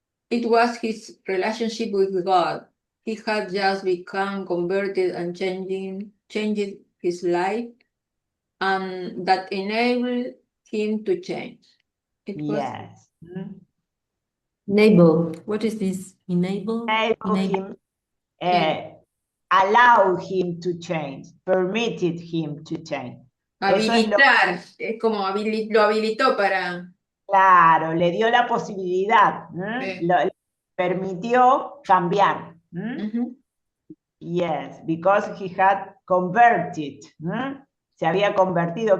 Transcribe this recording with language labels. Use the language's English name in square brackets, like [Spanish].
[English] It was his relationship with God. He had just become converted and changed his life, and that enabled him to change. It was Yes. Enable. What is this? Enable? Enable him, allow him to change, permitted him to change. [Spanish] habilitar, es como lo habilitó para... Claro, le dio la posibilidad, Sí. le permitió cambiar. Ujú. [English] Yes, because he had converted. [Spanish] Se había convertido.